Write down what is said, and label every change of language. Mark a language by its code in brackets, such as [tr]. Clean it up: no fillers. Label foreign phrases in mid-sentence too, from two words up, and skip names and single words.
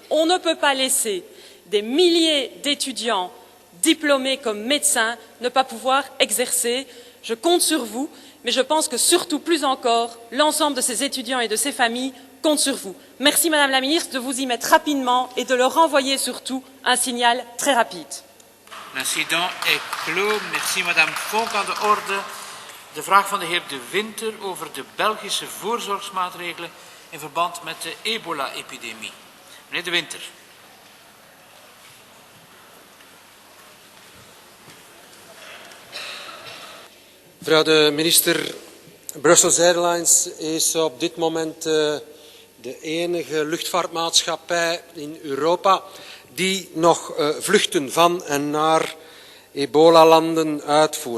[fr] On ne peut pas laisser des milliers d'étudiants diplômés comme médecins ne pas pouvoir exercer. Je compte sur vous, mais je pense que surtout, plus encore, l'ensemble de ces étudiants et de ces familles comptent sur vous. Merci Madame la Ministre de vous y mettre rapidement et de leur envoyer surtout un signal très rapide. L'incident est clos. Merci Madame Fonk. [nl] Aan de orde de vraag van de heer De Winter over de Belgische voorzorgsmaatregelen in verband met de ebola-epidemie. Meneer De Winter. Mevrouw de minister, Brussels Airlines is op dit moment de enige luchtvaartmaatschappij in Europa die nog vluchten van en naar ebola-landen uitvoert.